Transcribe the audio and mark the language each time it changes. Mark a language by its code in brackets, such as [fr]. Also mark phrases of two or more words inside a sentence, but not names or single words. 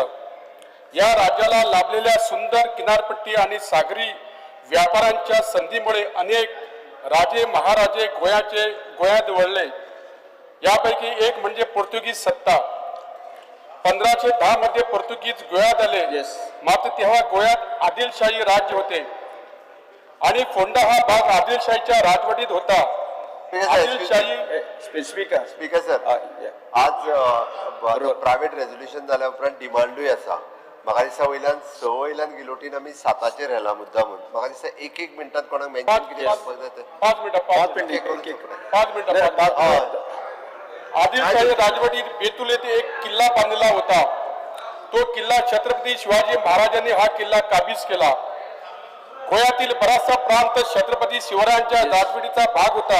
[mr] या राज्याला लाभलेल्या सुंदर किनारपट्टी आणि सागरी व्यापारांच्या संधीमुळे अनेक राजे महाराजे गोव्यात वळले. यापैकी एक म्हणजे पोर्तुगीज सत्ता. 1510 मध्ये पोर्तुगीज गोव्यात आले. मात्र तेव्हा गोव्यात आदिलशाही राज्य होते आणि फोंडा हा भाग आदिलशाहीच्या राजवटीत होता. [en] Speaker sir, [kok] आज [en] private resolution [kok] जाल्या उपरांत डिमांडूय आसा. म्हाका दिसता वयल्यान गिलोटीन आमी 7चेर हेला मुद्दामून. म्हाका दिसता एक मिनटात कोणाक मेन्शन कितें करपाक जाय ते [mr] 5 मिनिटं. आदिलशाही राजवटीत बेतुल येथे एक किल्ला बांधलेला होता. तो किल्ला छत्रपती शिवाजी महाराजांनी हा किल्ला काबीज केला. गोव्यातील बराचसा प्रांत छत्रपती शिवरायांच्या राजवटीचा भाग होता.